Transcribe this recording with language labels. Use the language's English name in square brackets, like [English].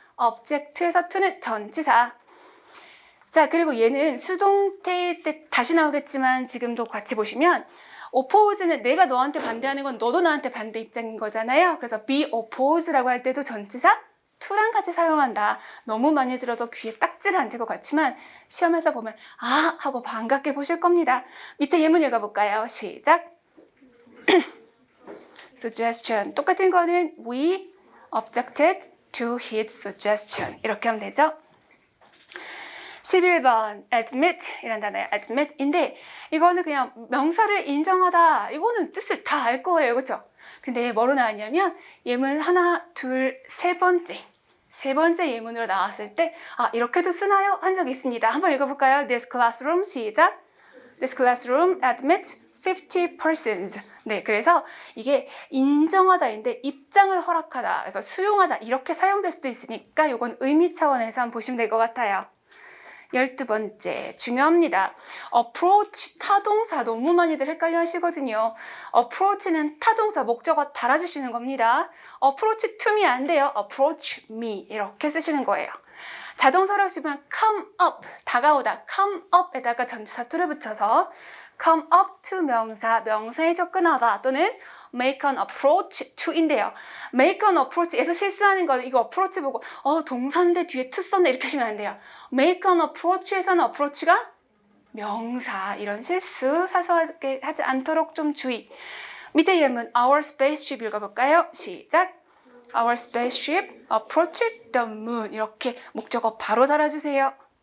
[Korean] object에서 to는 전치사. 자, 그리고 얘는 수동태일 때 다시 나오겠지만 지금도 같이 보시면 oppose는 내가 너한테 반대하는 건 너도 나한테 반대 입장인 거잖아요. 그래서 be oppose라고 할 때도 전치사 to랑 같이 사용한다. 너무 많이 들어서 귀에 딱지가 앉을 것 같지만 시험에서 보면 아 하고 반갑게 보실 겁니다. 밑에 예문 읽어볼까요? 시작. [English] suggestion [Korean] 똑같은 거는 [English] we objected to his suggestion [Korean] 이렇게 하면 되죠. 11번 admit 이란 단어예요. admit인데 이거는 그냥 명사를 인정하다 이거는 뜻을 다 알 거예요. 그렇죠? 근데 뭐로 나왔냐면 예문 하나, 둘, 세 번째 예문으로 나왔을 때 아 이렇게도 쓰나요? 한 적 있습니다. 한번 읽어볼까요? [English] This classroom 시작. This classroom admits 50 persons. [Korean] 네, 그래서 이게 인정하다인데 입장을 허락하다, 그래서 수용하다 이렇게 사용될 수도 있으니까 이건 의미 차원에서 한번 보시면 될 것 같아요. 12번째 중요합니다. approach 타동사 너무 많이들 헷갈려 하시거든요. approach는 타동사 목적어 달아주시는 겁니다. [English] approach to me [Korean] 안 돼요. [English] approach me [Korean] 이렇게 쓰시는 거예요. 자동사로 쓰면 come up 다가오다 come up에다가 전치사 to를 붙여서 [English] come up to [Korean] 명사에 접근하다 또는 [English] make an approach to [Korean] 인데요. [English] make an approach [Korean] 에서 실수하는 건 이거 approach 보고 동사인데 뒤에 to 썼네 이렇게 하시면 안 돼요. [English] make an approach [Korean] 에서는 approach가 명사 이런 실수 사소하게 하지 않도록 좀 주의. 밑에 예문 our spaceship 읽어볼까요? 시작. [English] Our spaceship approached the moon [Korean] 이렇게 목적어 바로 달아주세요.